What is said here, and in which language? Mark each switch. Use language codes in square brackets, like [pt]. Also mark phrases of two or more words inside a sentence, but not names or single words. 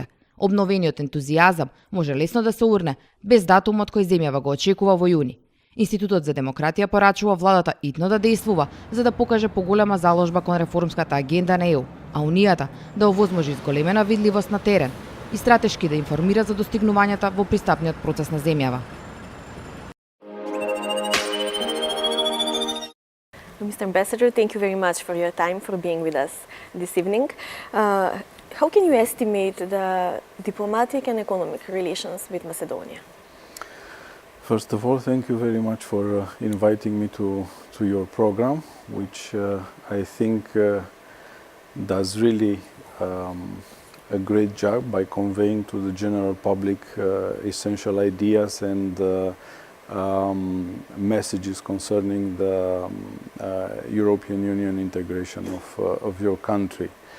[mk] Обновениот ентузијазам може лесно да се урне без датумот кој земјава го очекува во јуни. Институтот за демократија порачува владата итно да действува за да покаже поголема заложба кон реформската агенда на ЕУ, а Унијата да овозможи зголемена видливост на терен и стратешки да информира за достигнувањата во пристапниот процес на земјава. [en] Mr. Ambassador, thank you very much for your time, for being with us this evening. How can you estimate the diplomatic and economic relations with Macedonia? First of all, thank you very much for inviting me to your program, which I think does really a great job by conveying to the general public essential ideas and messages concerning the European Union integration of your country.